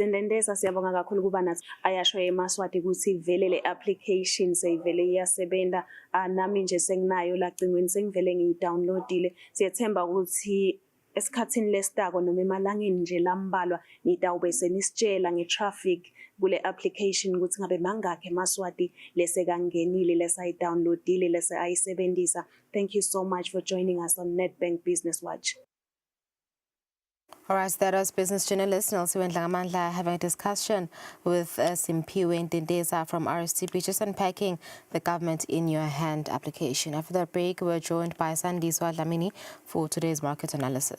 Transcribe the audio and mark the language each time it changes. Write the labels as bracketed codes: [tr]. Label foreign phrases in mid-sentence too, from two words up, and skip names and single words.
[ss] Ndendesa siyabonga kakhulu kuba nathi ayasho eMaswati ukuthi vele le application seyivele iyasebenta nami nje senginayo la cingweni sengivele ngiyidownloadile siyethemba ukuthi esikhathini lesitako noma emalangeni nje lambalwa nitawube senisitshela ngetraffic kule application ukuthi ngabe mangakhe eMaswati lesekangenile lesayidownloadile lese ayisebenzisa. [en] Thank you so much for joining us on Nedbank Business Watch. All right, that was business journalist Nelson Ngamandla having a discussion with Simpiwe Ndendesa from RSTP, just unpacking the government in your hand application. After that break, we're joined by Sandiswa Dlamini for today's market analysis.